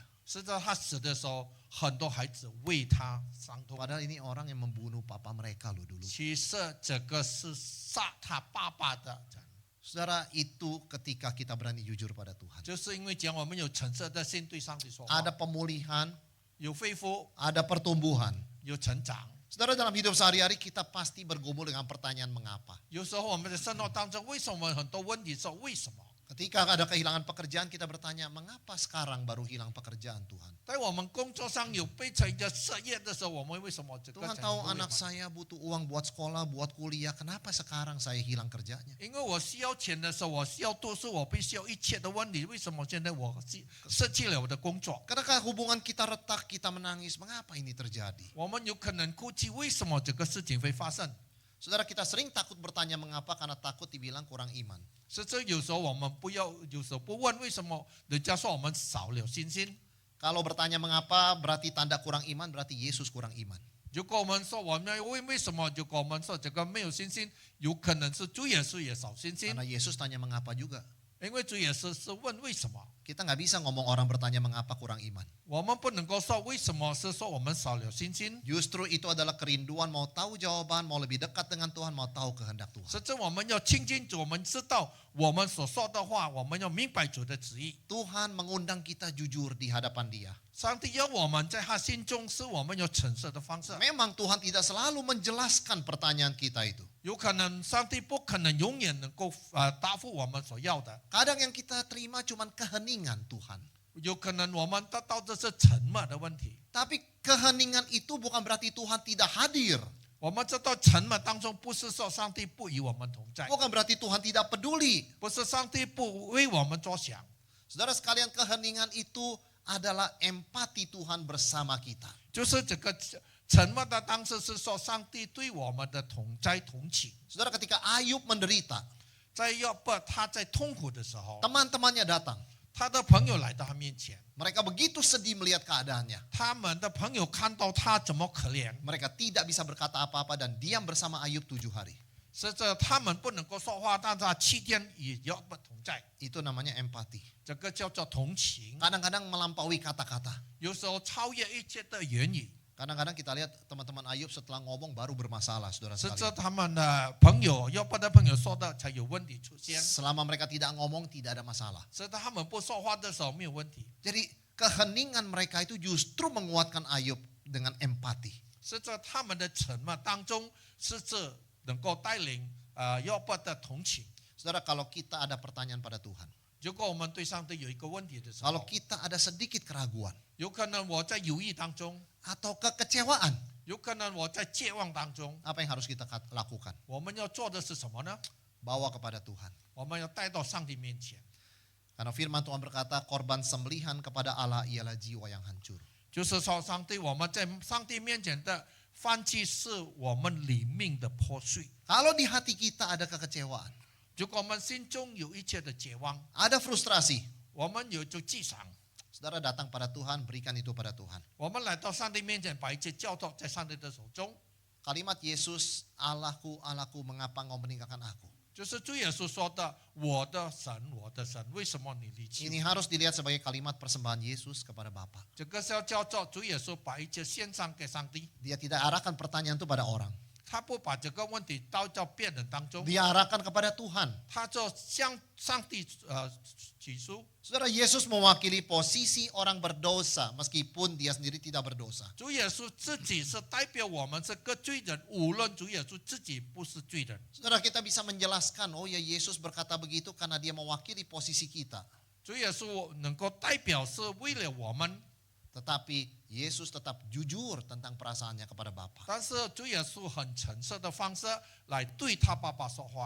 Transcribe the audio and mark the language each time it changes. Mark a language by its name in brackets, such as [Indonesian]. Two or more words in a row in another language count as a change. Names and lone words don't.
[Chinese] 是在他死的时候，很多孩子为他伤痛。 [Indonesian] Padahal ini orang yang membunuh papa mereka loh dulu. [Chinese] 其实这个是杀他爸爸的人， [Indonesian] Saudara, itu ketika kita berani jujur pada Tuhan. [Chinese] 就是因为讲我们有诚实的心对上帝说话， [Indonesian] Ada pemulihan, [Chinese] 有恢复， [Indonesian] ada pertumbuhan. [Chinese] 有成长。 [Indonesian] Saudara, dalam hidup sehari-hari kita pasti bergumul dengan pertanyaan mengapa. [Chinese] 有时候我们的生活当中，为什么很多问题是为什么？ [Indonesian] Ketika ada kehilangan pekerjaan, kita bertanya, mengapa sekarang baru hilang pekerjaan Tuhan? [Chinese] 在我们工作上有被裁的失业的时候，我们为什么这个 [Indonesian] Tuhan [Chinese] 才 [Indonesian] tahu [Chinese] 会 [Indonesian] anak saya butuh uang buat sekolah, buat kuliah. Kenapa sekarang saya hilang kerjanya? [Chinese] 因为我需要钱的时候，我需要读书，我必须要一切的问题，为什么现在我失去了我的工作？ [Indonesian] Ketika hubungan kita retak, kita menangis. Mengapa ini terjadi? [Chinese] 我们有可能哭泣，为什么这个事情会发生？ [Indonesian] Saudara, kita sering takut bertanya mengapa karena takut dibilang kurang iman. [Chinese] 甚至有时候我们不要，有时候不问为什么，人家说我们少了信心。 [Indonesian] Kalau bertanya mengapa berarti tanda kurang iman, berarti Yesus kurang iman. [Chinese] 如果我们说我们为什么，如果我们说这个没有信心，有可能是主耶稣也少信心， [Indonesian] Karena Yesus tanya mengapa juga. [Chinese] 因为主耶稣是问为什么， [Indonesian] Kita nggak bisa ngomong orang bertanya mengapa kurang iman. [Chinese] 我们不能够说为什么，是说我们少了信心。 [Indonesian] Justru itu adalah kerinduan mau tahu jawaban, mau lebih dekat dengan Tuhan, mau tahu kehendak Tuhan. [Chinese] 甚至我们要亲近主，我们知道我们所说的话，我们要明白主的旨意。 [Indonesian] Tuhan mengundang kita jujur di hadapan Dia. [Chinese] 上帝要我们在他心中是我们有诚实的方式。 [Indonesian] Memang Tuhan tidak selalu menjelaskan pertanyaan kita itu. [Chinese] 有可能上帝不可能永远能够答复我们所要的， [Indonesian] Kadang yang kita terima cuman keheningan Tuhan. [Chinese] 有可能我们得到的是沉默的问题。 [Indonesian] Tapi keheningan itu bukan berarti Tuhan tidak hadir. [Chinese] 我们知道沉默当中不是说上帝不与我们同在， [Indonesian] Bukan berarti Tuhan tidak peduli. [Chinese] 不是上帝不为我们着想。 [Indonesian] Saudara sekalian, keheningan itu adalah empati Tuhan bersama kita. [Chinese] 就是这个沉默的当时是说上帝对我们的同在同情。 [Indonesian] Saudara, ketika Ayub menderita, [Chinese] 在约伯他在痛苦的时候， [Indonesian] teman-temannya datang. [Chinese] 他的朋友来到他面前， [Indonesian] Mereka begitu sedih melihat keadaannya. [Chinese] 他们的朋友看到他怎么可怜， [Indonesian] Mereka tidak bisa berkata apa-apa dan diam bersama Ayub 7 hari. [Chinese] 是这他们不能够说话，但是他7天与约伯同在， [Indonesian] Itu namanya empati. [Chinese] 这个叫做同情。 [Indonesian] Kadang-kadang melampaui kata-kata. [Chinese] 有时候超越一切的言语， [Indonesian] Kadang-kadang kita lihat teman-teman Ayub setelah ngomong baru bermasalah, saudara [Chinese] 是 [Indonesian] sekalian. [Chinese] 这他们的朋友约伯的朋友说的才有问题出现， [Indonesian] Selama mereka tidak ngomong, tidak ada masalah. [Chinese] 是他们不说话的时候没有问题， [Indonesian] Jadi keheningan mereka itu justru menguatkan Ayub dengan empati. [Chinese] 是在他们的沉默当中，是这能够带领约伯的同情。 [Indonesian] Saudara, kalau kita ada pertanyaan pada Tuhan, [Chinese] 如果我们对上帝有一个问题的时 [Indonesian] kalau [Chinese] 候， [Indonesian] kita ada sedikit keraguan [Chinese] 有可能我在犹豫当中， [Indonesian] atau kekecewaan, [Chinese] 有可能我在绝望当中， [Indonesian] apa yang harus kita lakukan? [Chinese] 我们要做的是什么呢？ [Indonesian] Bawa kepada Tuhan. [Chinese] 我们要带到上帝面前。 [Indonesian] Karena firman Tuhan berkata, korban sembelihan kepada Allah ialah jiwa yang hancur. [Chinese] 就是说，上帝我们在上帝面前的放弃，是我们里面的破碎。 [Indonesian] Kalau di hati kita ada kekecewaan, [Chinese] 如果我们心中有一切的绝望， [Indonesian] ada frustrasi, [Chinese] 我们有就沮丧， [Indonesian] saudara datang pada Tuhan, berikan itu pada Tuhan. [Chinese] 我们来到上帝面前，把一切交托在上帝的手中。 [Indonesian] Kalimat Yesus, Allahku, Allahku, mengapa engkau meninggalkan aku? [Chinese] 就是主耶稣说的：“我的神，我的神，为什么你离弃 [Indonesian] Ini [Chinese] 我 [Indonesian] harus dilihat sebagai kalimat persembahan Yesus kepada Bapa. ？” [Chinese] 这个是要叫做主耶稣把一切献上给上帝， [Indonesian] Dia tidak arahkan pertanyaan itu pada orang. [Chinese] 他不把这个问题倒到别人当中， [Indonesian] Dia arahkan kepada Tuhan. [Chinese] 他就向上帝起诉。 [Indonesian] Saudara, Yesus mewakili posisi orang berdosa meskipun dia sendiri tidak berdosa. [Chinese] 主耶稣自己是代表我们这个罪人，无论主耶稣自己不是罪人。 [Indonesian] Saudara, kita bisa menjelaskan, oh ya Yesus berkata begitu karena dia mewakili posisi kita. [Chinese] 主耶稣能够代表是为了我们， [Indonesian] Tetapi Yesus tetap jujur tentang perasaannya kepada Bapa. [Chinese] 但是主耶稣很诚实的方式来对他爸爸说话，